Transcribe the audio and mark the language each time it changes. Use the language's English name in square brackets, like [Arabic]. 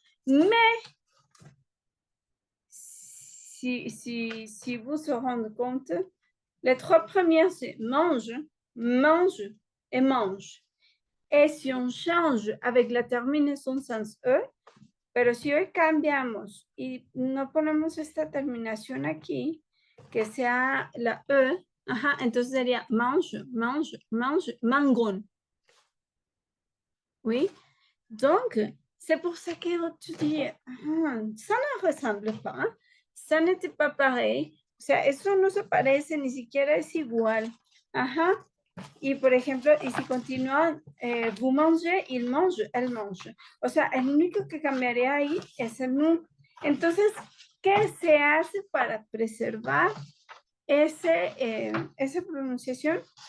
[French] Mais si vous vous rendez compte, les trois premières, c'est mange, mange et mange. Et si on change avec la [Spanish] terminación sans E, pero si hoy cambiamos y no ponemos esta terminación aquí, que sea la E, entonces sería mange, mange, mange, mangon. [French] Oui, donc c'est pour ça que tu dis, ça ne ressemble pas, hein? Ça n'était pas pareil, [Spanish] o sea, eso no se parece, ni siquiera es igual. Y por ejemplo, y si continúan, [French] vous mangez, il mange, elle mange. [Spanish] O sea, el único que cambiaría ahí es el nous. Entonces, ¿qué se hace para preservar esa pronunciación?